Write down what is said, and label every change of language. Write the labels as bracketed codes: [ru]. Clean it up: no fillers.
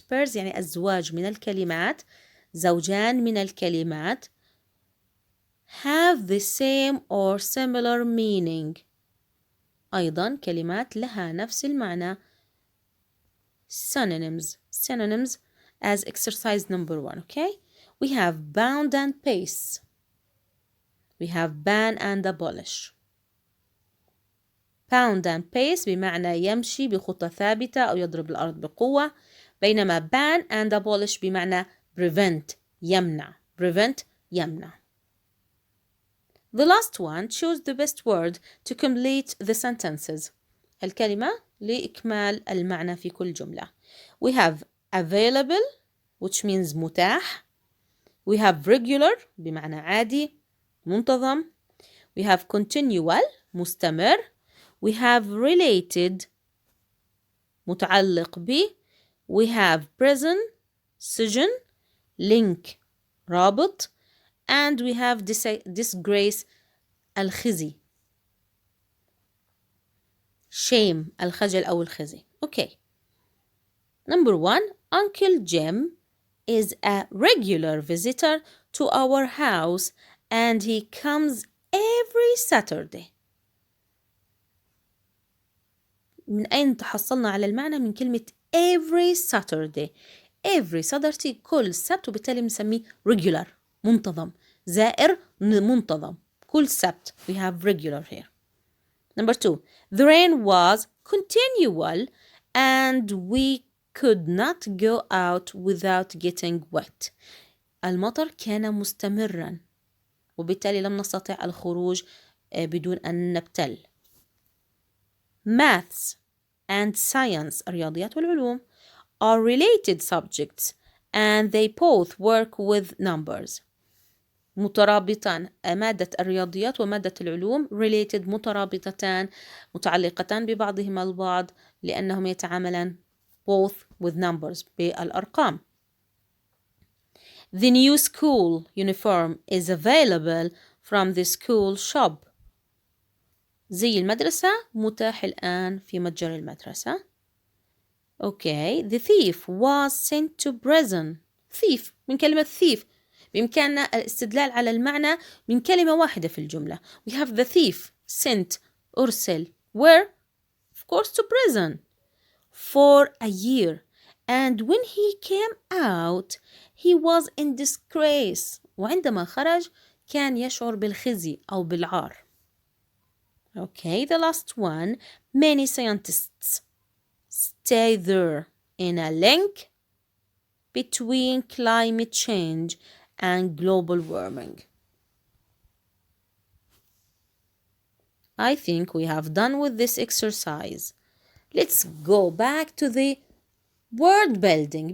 [ar] Pairs يعني أزواج من الكلمات. زوجان من الكلمات. [en] Have the same or similar meaning. [ar] أيضا كلمات لها نفس المعنى. [en] Synonyms. Synonyms as exercise number 1, okay? We have bound and pace. We have ban and abolish. Pound and pace [ar] بمعنى يمشي بخطى ثابتة أو يضرب الأرض بقوة. بينما [en] ban and abolish [ar] بمعنى [en] prevent يمنع. Prevent يمنع. The last one, choose the best word to complete the sentences. [ar] الكلمة لإكمال المعنى في كل جملة. [en] We have available, which means متاح. We have regular [ar] بمعنى عادي منتظم. [en] We have continual مستمر. We have related [ar] متعلق ب. [en] We have prison سجن. link رابط. And we have disgrace الخزي. [ar] shame الخجل أو الخزي. [en] Okay. Number 1. Uncle Jim is a regular visitor to our house and he comes every Saturday. [ar] من أين تحصلنا على المعنى؟ من كلمة [en] every Saturday. every Saturday [ar] كل سبت وبالتالي بنسميه regular منتظم. زائر منتظم. كل سبت. [en] We have regular here. Number 2. The rain was continual and we could not go out without getting wet. [ar] المطر كان مستمرا وبالتالي لم نستطع الخروج بدون أن نبتل. [en] Maths and science [ar] الرياضيات والعلوم [en] are related subjects and they both work with numbers. [ar] مترابطان. مادة الرياضيات ومادة العلوم related مترابطتان متعلقتان ببعضهما البعض لأنهم يتعاملان [en] both with numbers [ar] بالأرقام. [en] The new school uniform is available from the school shop. [ar] زي المدرسة متاح الآن في متجر المدرسة. [en] Okay, the thief was sent to prison. Thief [ar] من كلمة [en] thief. [ar] بإمكاننا الاستدلال على المعنى من كلمة واحدة في الجملة. [en] We have the thief sent أرسل where? Of course to prison for a year. And when he came out, he was in disgrace. [ar] وعندما خرج كان يشعر بالخزي أو بالعار. [en] Okay, the last one. Many scientists stay there in a link between climate change and global warming. I think we have done with this exercise. Let's go back to the word building.